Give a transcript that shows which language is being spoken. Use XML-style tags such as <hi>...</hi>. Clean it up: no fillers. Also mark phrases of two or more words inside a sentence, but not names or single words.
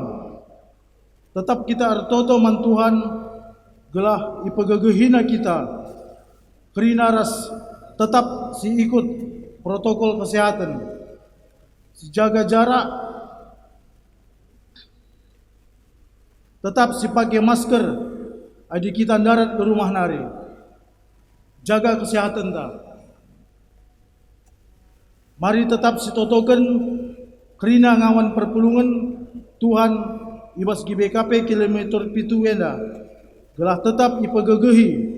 <btx>Tetap kita ertoto man Tuhan, gelah ipegegehina kita, kerina ras tetap si</btx> <id>ikut protokol kesehatan,</id> <btx>si</btx> <id>jaga jarak,</id> <btx>tetap si</btx> <id>pakai masker,</id> <btx>adik kita darat</btx> <id>ke rumah</id> <btx>nari,</btx> <id>jaga kesehatan</id> <btx>ta. Mari tetap si totokan kerina ngawan perpulungan Tuhan ibas GBKP kilometer pitu wenda, gelah tetap ipegegehi.</btx>